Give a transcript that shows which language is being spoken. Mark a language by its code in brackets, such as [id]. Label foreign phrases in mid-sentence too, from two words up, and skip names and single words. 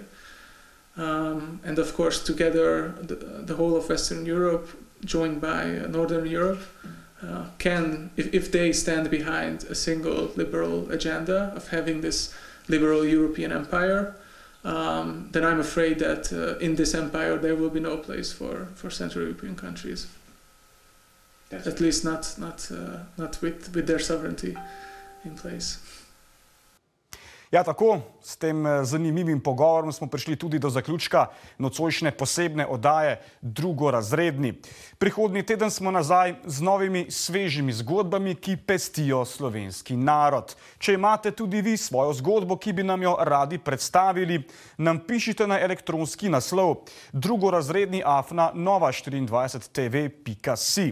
[en] And of course, together, the whole of Western Europe, joined by Northern Europe, can, if they stand behind a single liberal agenda of having this liberal European empire, then I'm afraid that in this empire there will be no place for Central European countries. At least not with their sovereignty in place. [sl] Ja, tako, s tem zanimivim pogovorom smo prišli tudi do zaključka nocojšnje posebne oddaje Drugorazredni. Prihodnji teden smo nazaj z novimi svežimi zgodbami, ki pestijo slovenski narod. Če imate tudi vi svojo zgodbo, ki bi nam jo radi predstavili, nam pišite na elektronski naslov drugorazredni@nova24tv.si.